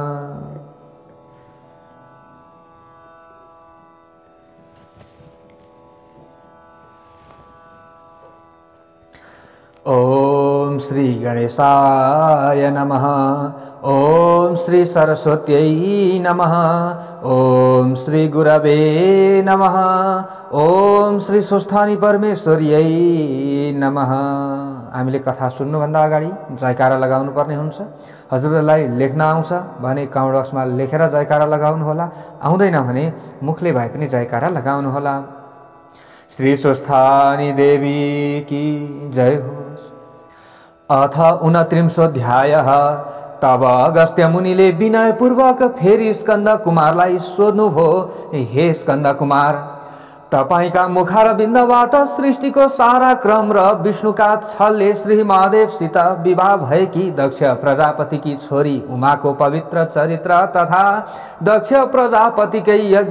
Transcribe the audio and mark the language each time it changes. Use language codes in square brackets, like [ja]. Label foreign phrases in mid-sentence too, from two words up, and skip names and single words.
[sa] ओम श्री गणेशाय नमः। ओम श्री सरस्वत्यै नमः। ओम श्री गुरवे नमः। ओम श्री स्वस्थानी परमेश्वर्यै नमः। [ne] हामीले कथा सुन्नुभन्दा अगाडि जयकारा लगाउनु पर्ने हुन्छ। हजुरहरूलाई लेख्न आउँछ भने कमेन्ट बक्समा लेखेर जयकारा लगाउनु होला, आउँदैन भने मुखले भए पनि जयकारा लगाउनु होला। श्री स्वस्थानी देवी की जय होस्। [sa] अथ 29 अध्यायः। [ne] तब अगस्त्य मुनिले विनयपूर्वक फेरि स्कन्द कुमारलाई सोध्नुभयो, हे स्कन्द कुमार, तपाईका मुखारविन्दबाट सृष्टिको सारा क्रम र विष्णुका छलले श्री महादेवसित विवाह भएकी दक्ष प्रजापतिकी छोरी उमाको पवित्र चरित्र तथा दक्ष प्रजापतिकै यज्ञ